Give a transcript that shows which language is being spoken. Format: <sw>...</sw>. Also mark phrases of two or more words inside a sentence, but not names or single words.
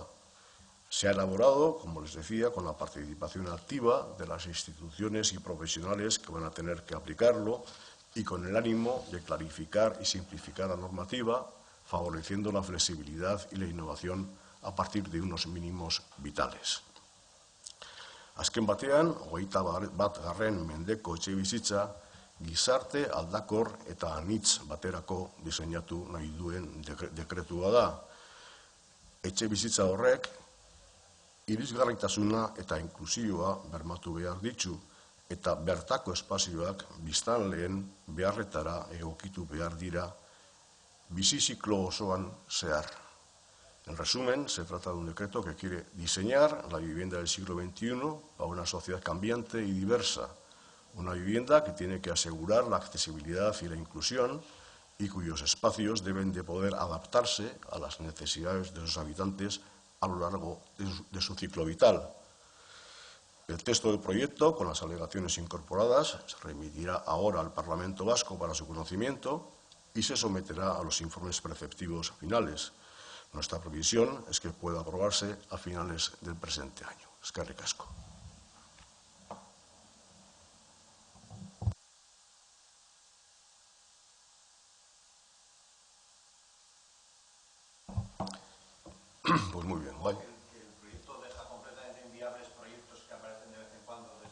<es>Se ha elaborado, como les decía, con la participación activa de las instituciones y profesionales que van a tener que aplicarlo y con el ánimo de clarificar y simplificar la normativa, favoreciendo la flexibilidad y la innovación a partir de unos mínimos vitales.</es> <eu>Azken batean, 21. mendeko etxebizitza gizarte aldakor eta anitz baterako diseinatu nahi duen dekretua da. Etxebizitza horrek irisgarritasuna eta inklusioa bermatu behar ditu eta bertako espazioak biztanleen beharretara egokitu behar dira bizi ziklo osoan zehar.</eu> <es>En resumen, se trata de un decreto que quiere diseñar la vivienda del siglo XXI para una sociedad cambiante y diversa. Una vivienda que tiene que asegurar la accesibilidad y la inclusión y cuyos espacios deben de poder adaptarse a las necesidades de sus habitantes a lo largo de su ciclo vital. El texto del proyecto, con las alegaciones incorporadas, se remitirá ahora al Parlamento Vasco para su conocimiento y se someterá a los informes preceptivos finales. Nuestra previsión es que pueda aprobarse a finales del presente año.</es> <eu>Eskerrik asko.</eu> <es>Pues muy bien, vaya. El proyecto deja completamente inviables proyectos que aparecen de vez en cuando.</es>